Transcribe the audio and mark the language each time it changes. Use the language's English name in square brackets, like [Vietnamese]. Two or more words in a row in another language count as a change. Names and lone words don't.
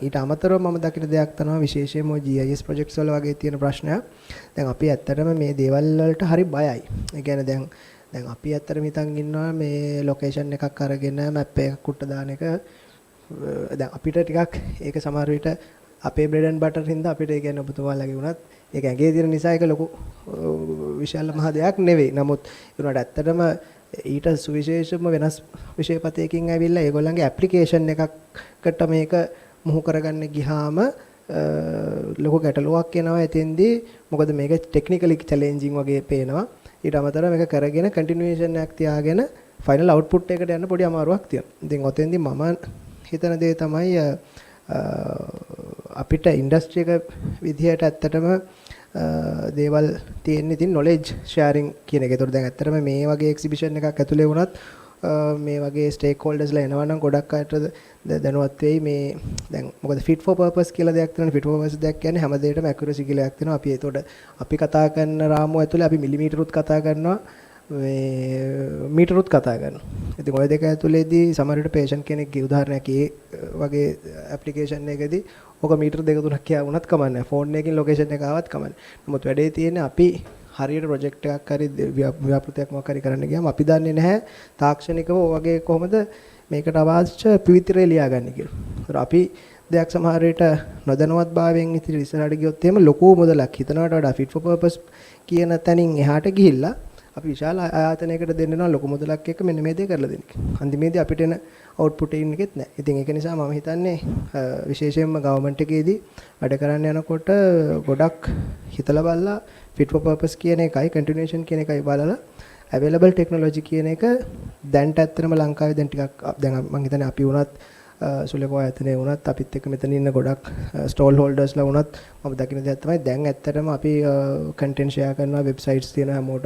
[Sinhala] ඊට අමතරව මම දකින දෙයක් තමයි විශේෂයෙන්ම [English] GIS projects [Sinhala] වල වගේ තියෙන ප්‍රශ්නයක්. දැන් අපි ඇත්තටම මේ දේවල් වලට හරි බයයි. ඒ කියන්නේ දැන් අපි ඇත්තටම හිතන් ඉන්නවා මේ location එකක් අරගෙන map එකක් කුට්ට දාන එක. දැන් අපිට ටිකක් ඒක සමහර විට අපේ [English] bread and butter [Sinhala] හින්දා අපිට ඒ කියන්නේ ඔබතුමාලගේ වුණත් ඒක ඇඟේ තියෙන නිසා ඒක ලොකු විශාල මහ දෙයක් නෙවෙයි. නමුත් ඒකට ඇත්තටම ඊට සුවිශේෂම වෙනස් විෂයපතයකින් ඇවිල්ලා ඒගොල්ලන්ගේ ඇප්ලිකේෂන් එකකට මේක මුහු කරගන්න ගියාම ලොකු ගැටලුවක් එනවා. එතෙන්දී මොකද මේක [English] technically challenging [Sinhala] වගේ පේනවා. ඊට අමතරව මේක කරගෙන කන්ටිනියුේෂන් එකක් තියාගෙන [English] final output [Sinhala] එකට යන්න පොඩි අමාරුවක් තියෙනවා. ඉතින් ඔතෙන්දී මම හිතන දේ තමයි අපිට ඉන්ඩස්ට්‍රි එක විදිහට ඇත්තටම දේවල් තියෙන ඉතින් [English] knowledge sharing [Sinhala] කියන එක. ඒතකොට දැන් ඇත්තටම මේ වගේ exhibition එකක් ඇතුලේ වුණත් මේ වගේ stakeholdersලා එනවා නම් ගොඩක් අයට දැනුවත් වෙයි මේ දැන් මොකද [English] fit for purpose [Sinhala] කියලා දෙයක් තියෙනවා. [English] fit for purpose [Sinhala] දෙයක් කියන්නේ හැම දෙයකටම accuracy කියලා එකක් තියෙනවා. අපි ඒතකොට අපි කතා කරන රාමුව ඇතුලේ අපි මිලිමීටරුත් කතා කරනවා මේ මීටරුත් කතා කරනවා. ඉතින් ඔය දෙක ඇතුලේදී සමහර විට patient කෙනෙක්ගේ උදාහරණයක් ඒ වගේ application එකකදී ඔක මීටර දෙක තුනක් කියා වුණත් කමක් නැහැ. ෆෝන් එකකින් location එක ආවත් කමක් නැහැ. නමුත් වැඩේ තියෙන්නේ අපි හරියට ප්‍රොජෙක්ට් එකක් හරි ව්‍යාපෘතියක් මොකක් හරි කරන්න ගියාම අපි දන්නේ නැහැ තාක්ෂණිකව ඔය වගේ කොහොමද මේකට අවශ්‍ය පිවිතිරේ ලියාගන්නේ කියලා. ඒතර අපි දෙයක් සමහර විට නොදැනුවත් භාවයෙන් ඉතින් ඉස්සරහට ගියොත් එහෙම ලොකු මුදලක් හිතනවට වඩා [English] fit for purpose [Sinhala] කියන තැනින් එහාට ගිහිල්ලා අපි විශාල ආයතනයකට දෙන්නවා ලොකු මුදලක් එක්ක මෙන්න මේ දේ කරලා දෙන්න. අන්තිමේදී අපිට එන output එකෙත් නැහැ. ඉතින් ඒක නිසා මම හිතන්නේ විශේෂයෙන්ම government එකේදී වැඩ කරන්න යනකොට ගොඩක් හිතලා බලලා [English] fit for purpose [Sinhala] කියන එකයි continuation කියන එකයි බලලා [English] available technology [Sinhala] කියන එක දැන්ට ඇත්තටම ලංකාවේ දැන් ටිකක් දැන් මම හිතන්නේ අපි වුණත් SULECO ආයතනයේ වුණත් අපිත් එක්ක මෙතන ඉන්න ගොඩක් [English] stall holders [Sinhala] වුණත් මම දකින්න දෙයක් තමයි දැන් ඇත්තටම අපි [English] content share [Sinhala] කරනවා websites තියෙනවා හැමෝටම.